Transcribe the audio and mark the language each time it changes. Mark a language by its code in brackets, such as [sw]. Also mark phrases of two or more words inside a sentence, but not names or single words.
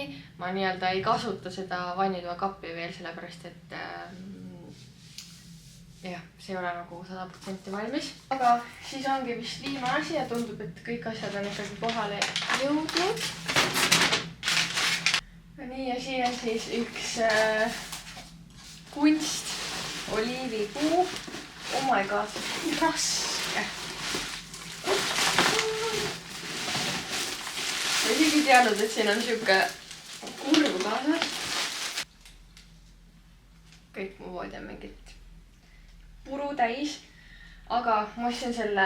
[et] Ma nii-öelda ei kasuta seda vannitoa kappi veel, sellepärast et jah, see ei ole nagu 100% valmis. Aga siis ongi vist viimane asi ja tundub, et kõik asjad on ikkagi kohale jõudnud. Nii, ja siin on siis üks kunst oliivipuu. [en] Oh my god, [et] raske. Ma isegi teadnud, et siin on siuke kurv kaasas. Kõik mu voodi on mingit puru täis. Aga ma ostsin selle...